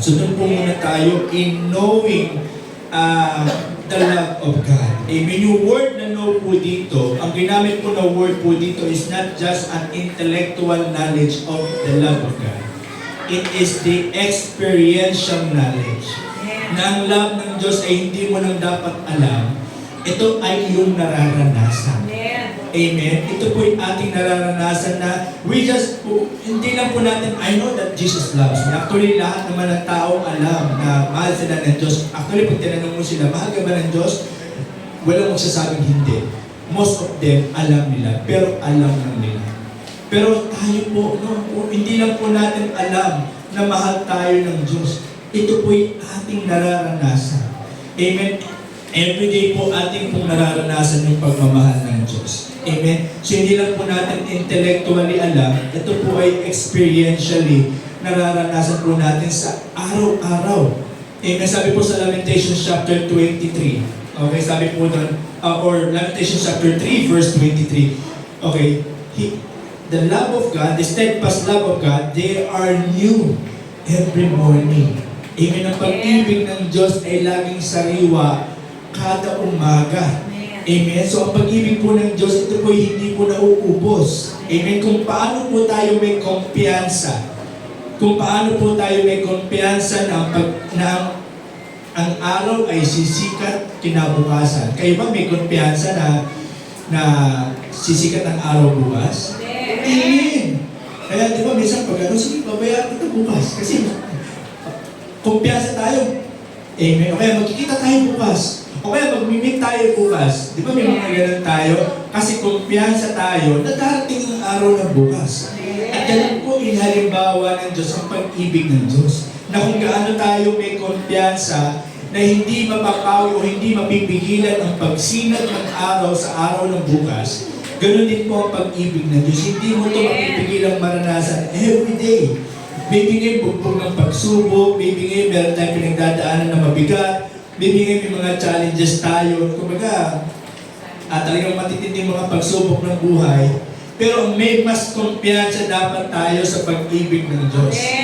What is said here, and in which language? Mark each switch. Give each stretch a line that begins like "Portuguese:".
Filipino: So, doon po muna tayo in knowing the love of God. Amen. Yung word na know po dito, ang ginamit po na word po dito
English: is not just an intellectual knowledge of the love of God. It is the experiential knowledge.
Filipino: Na ang love ng Diyos ay hindi mo lang dapat alam, ito ay iyong nararanasan. Amen. Ito po yung ating nararanasan na hindi lang po natin,
English: I know that Jesus loves me.
Filipino: Actually, lahat naman ng tao alam na mahal sila ng Diyos. Actually, pag tinanong mo sila, mahal ka ba ng Diyos? Walang magsasabing hindi. Most of them alam nila, pero alam lang nila. Pero tayo po, hindi lang po natin alam na mahal tayo ng Diyos. Ito po'y ating nararanasan. Amen. Everyday po ating pong nararanasan yung pagmamahal ng Diyos. Amen. So hindi lang po natin intellectually alam, ito po ay experientially nararanasan po natin sa araw-araw. Amen. Sabi po sa Lamentations chapter 23. Okay, sabi po doon, or Lamentations chapter 3 verse 23.
English: Okay, the love of God, the steadfast love of God, they are new every morning. Amen.
Filipino: Ang pag-ibig ng Diyos ay laging sariwa kada umaga. Amen. So ang pag-ibig po ng Diyos, ito po hindi po nauubos. Amen. Kung paano po tayo may kumpiyansa kung paano po tayo may kumpiyansa na ang araw ay sisikat kinabukasan. Kayo ba may kumpiyansa na sisikat ang araw bukas? Amen. Kaya di ba minsan pag sige, babayaran ito bukas. Kasi kumpiyansa tayo. Amen. O kaya magkikita tayo bukas. O kaya mag-meet tayo bukas. Di ba may mga ganun tayo? Kasi kumpiyansa tayo na darating ang araw ng bukas. At ganun po inhalimbawa ng Diyos ang pag-ibig ng Diyos. Na kung gaano tayo may kumpiyansa na hindi mapapawi o hindi mapipigilan ang pagsinag ng araw sa araw ng bukas, ganun din po ang pag-ibig ng Diyos. Hindi mo ito mapipigilan maranasan every day. Bibigay bugbog ng pagsubok, bibigay meron tayong pinagdadaanan na mabigat, bibigay may mga challenges tayo. Kumbaga, talagang matitinding mga pagsubok ng buhay. Pero may mas kumpiyansa dapat tayo sa pag-ibig ng Diyos.